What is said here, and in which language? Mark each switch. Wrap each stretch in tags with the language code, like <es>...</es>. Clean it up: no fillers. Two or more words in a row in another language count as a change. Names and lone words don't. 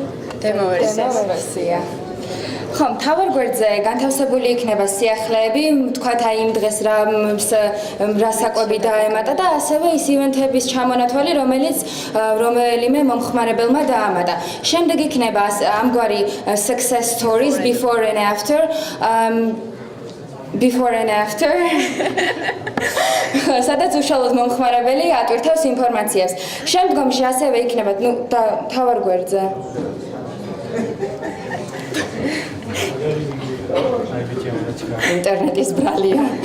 <ka>დემოვერსია. ხო, მთავარ გვერდზე განთავსებული იქნება სიახლეები, თქვათ აი იმ დღეს რა საკვები დაემატა და ასევე ის ივენთების ჩამონათვალი, რომელიმე მომხმარებელმა დაამატა. შემდეგ იქნება ამგვარი</ka> <en>success stories before and after.</en> <ka>სადაც უშუალოდ მომხმარებელი ატვირთავს ინფორმაციას. შემდგომში ასევე იქნება მთავარ გვერდზე ინტერნეტის ბრალია.</ka>